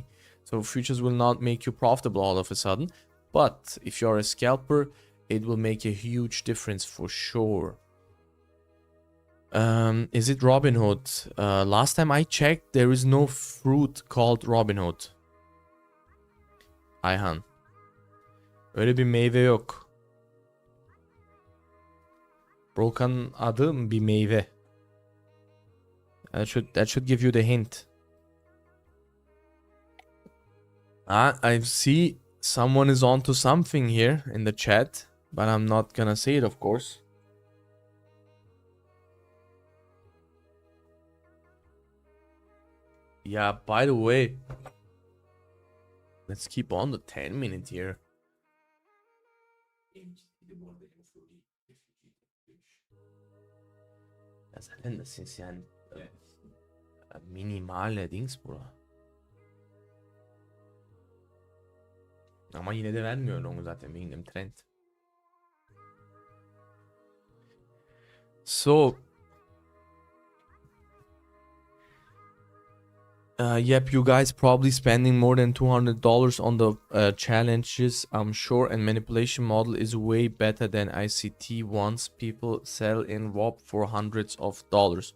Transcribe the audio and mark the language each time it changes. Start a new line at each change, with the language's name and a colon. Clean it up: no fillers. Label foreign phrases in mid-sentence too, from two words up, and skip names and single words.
English: So futures will not make you profitable all of a sudden, but if you're a scalper, it will make a huge difference for sure. Is it Robinhood? Last time I checked, there is no fruit called Robinhood.
Turkish: Ayhan. Öyle bir meyve yok. Brokan'ın adı bir meyve.
English: That should give you the hint. I see someone is onto something here in the chat, but I'm not gonna say it, of course. Yeah, by the way, let's keep on the 10-minute here.
German: Ja, zaten das ist ja ein minimale Dings, Bruder.
Turkish: Ama yine de vermiyor onu zaten
German: wegen dem Trend.
English: So yep, you guys probably spending more than $200 on the challenges, I'm sure, and manipulation model is way better than ICT once people sell in WOP for hundreds of dollars.